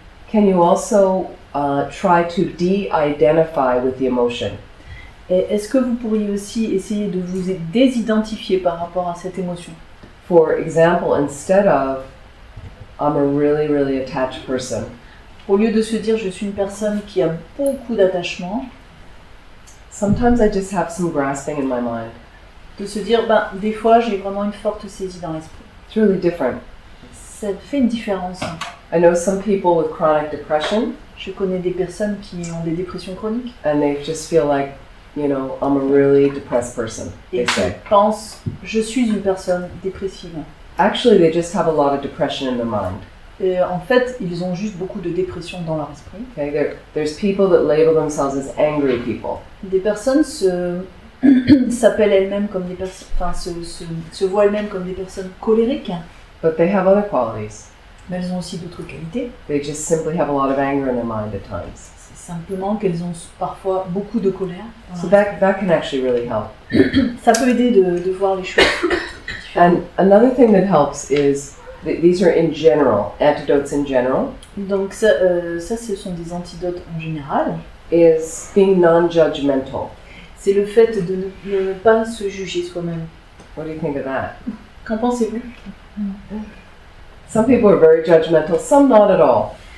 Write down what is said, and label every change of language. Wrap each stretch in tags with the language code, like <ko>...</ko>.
<en>Can you also try to de-identify with the emotion?</en> <fr>Et est-ce que vous pourriez aussi essayer de vous désidentifier par rapport à cette émotion?</fr> <en>For example, instead of I'm a really, really attached person,</en> <fr>Au lieu de se dire je suis une personne qui a beaucoup d'attachement,</fr> <en>sometimes I just have some grasping in my mind.</en> <fr>de se dire des fois j'ai vraiment une forte saisie dans l'esprit.</fr> <en>It's really different.</en> <fr>Ça fait une différence.</fr> <en>I know some people with chronic depression,</en> <fr>Je connais des personnes qui ont des dépressions chroniques</fr> <en>and they just feel like, you know, I'm a really depressed person,</en> <fr>et</fr> <en>they</en> <fr>qui</fr> <en>say.</en> <fr>pensent je suis une personne dépressive.</fr> <en>Actually, they just have a lot of depression in their mind.</en> <fr>Et en fait, ils ont juste beaucoup de dépression dans leur esprit.</fr> <en>Okay, there's people that label themselves as angry people.</en> <fr>Des personnes s'appellent elles-mêmes comme des personnes, se voient elles-mêmes comme des personnes colériques,</fr> <en>But they have other qualities.</en> <fr>mais elles ont aussi d'autres qualités.</fr> <en>They just simply have a lot of anger in their mind at times.</en> <fr>C'est simplement qu'elles ont parfois beaucoup de colère. dans</fr> <en>So</en> <fr>leur</fr> <en>that can actually really help.</en> <fr>esprit. Ça peut aider de voir les choses.</fr> <en>And another thing that helps is, these are in general, antidotes in general,</en> <fr>Donc ça, ce sont des antidotes en général.</fr> <en>is being non-judgmental.</en> <fr>C'est le fait de ne pas se juger soi-même.</fr> <en>What do you think of that?</en> <fr>Qu'en pensez-vous?</fr> <en>Some people are very judgmental, some not at all.</en>